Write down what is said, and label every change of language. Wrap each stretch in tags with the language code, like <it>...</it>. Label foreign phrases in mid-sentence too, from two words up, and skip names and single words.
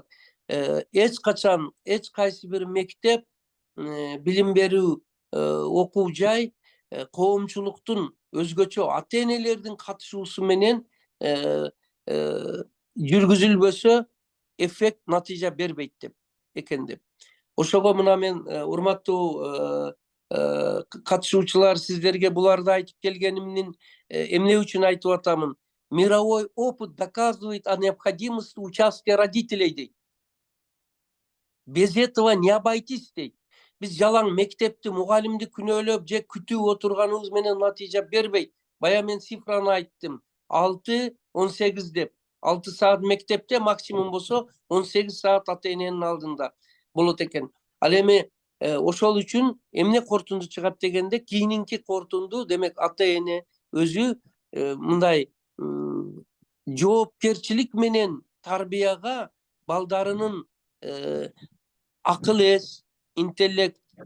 <ky>Эч качан эч кайсы бир мектеп, билим берүү, окуу жай коомчулуктун өзгөчө ата-энелердин катышуусу менен жүргүзүлбөсө эффект натыйжа бербейт экен деп. Ошого мына мен урматтуу катышуучулар, сиздерге буларды айтып келгенимдин эмне үчүн айтып атамын?</ky> <ru>Мировой опыт доказывает о необходимости участия родителей дейт. Без этого не обойтись дейт.</ru> <ky>Биз жалаң мектепти, мугалимди күнөөлөп же күтүп отурганыбыз менен натыйжа бербейт. Бая мен цифраны айттым. 6-18 деп. 6 саат мектепте, максимум болсо 18 саат ата-эненин алдында болот экен. Ал эми ошол үчүн эмне кортунду чыгат дегенде, кийинки кортунду демек ата-эне өзү мындай жоопкерчилик менен тарбияга балдарынын акыл эс, интеллект,</ky>